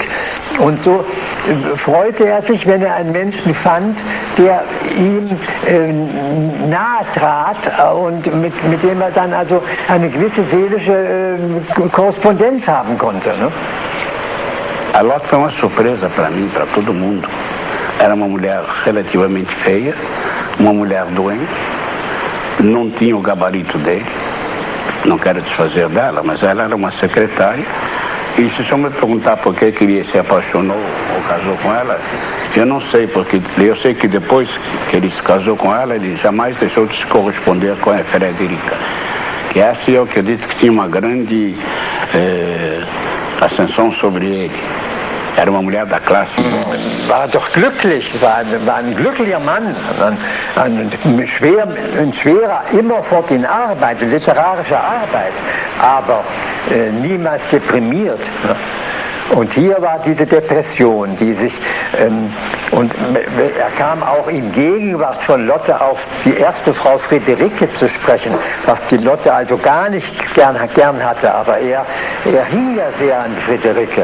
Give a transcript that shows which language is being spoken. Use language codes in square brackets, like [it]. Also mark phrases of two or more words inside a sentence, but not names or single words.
[de] Und so freute er sich, wenn er einen Menschen fand, der ihm nahe trat und mit dem er dann also eine gewisse seelische Korrespondenz haben konnte. Ne? [pt] A Lotte foi uma surpresa para mim, para todo mundo. Era uma mulher relativamente feia, uma mulher doente, não tinha o gabarito dele. Não quero desfazer dela, mas ela era uma secretária. E se o senhor me perguntar por que ele se apaixonou ou casou com ela, eu não sei, porque eu sei que depois que ele se casou com ela, ele jamais deixou de se corresponder com a Frederica. Que essa eu acredito que tinha uma grande ascensão sobre ele. Era uma mulher da classe. [de] War doch glücklich, war ein glücklicher Mann, ein schwerer, immerfort in Arbeit, literarische Arbeit, aber niemals deprimiert. Und hier war diese Depression, die sich, und er kam auch in Gegenwart von Lotte auf die erste Frau Friederike zu sprechen, was die Lotte also gar nicht gern hatte, aber er hing ja sehr an Friederike.